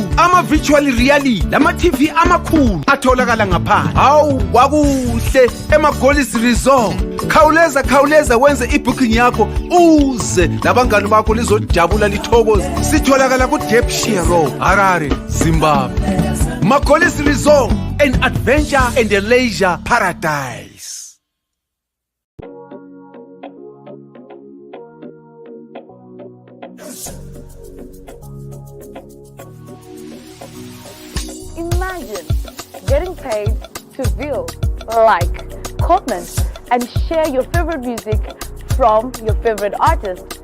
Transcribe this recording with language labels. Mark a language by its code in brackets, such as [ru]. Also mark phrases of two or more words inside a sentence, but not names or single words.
[nd] Ama- [en] virtual reality [nd] lama TV amakhulu atholakala ngaphandle. Hawu wakuhle ema-Golis Resort. Khawuleza wenze ibooking yakho uze labangani bakho lizojabula lithokoze. Sitholakala ku Derbyshire Road, Harare, Zimbabwe. [en] Ma-Golis Resort, an adventure and a leisure paradise. Imagine getting paid to view, like, comment, and share your favorite music from your favorite artist.